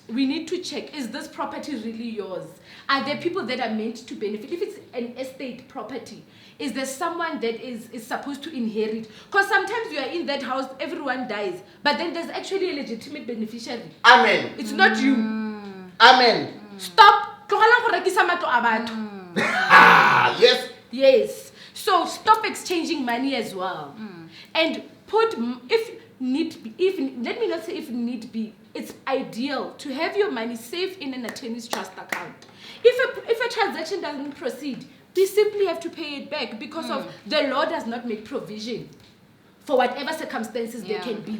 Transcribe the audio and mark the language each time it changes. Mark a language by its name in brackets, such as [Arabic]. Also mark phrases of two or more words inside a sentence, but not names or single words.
[English] We need to check, is this property really yours? Are there people that are meant to benefit? If it's an estate property, is there someone that is supposed to inherit? Because sometimes you are in that house, everyone dies, but then there's actually a legitimate beneficiary. Amen. It's not you. Amen. Stop. [Tswana] Tlogelang go rekisa matlo a batho. [English] Ah, yes. Yes. So stop exchanging money as well. And put, if need be, let me not say if need be, it's ideal to have your money safe in an attorney's trust account. If a transaction doesn't proceed, we simply have to pay it back because of the law does not make provision for whatever circumstances there can be.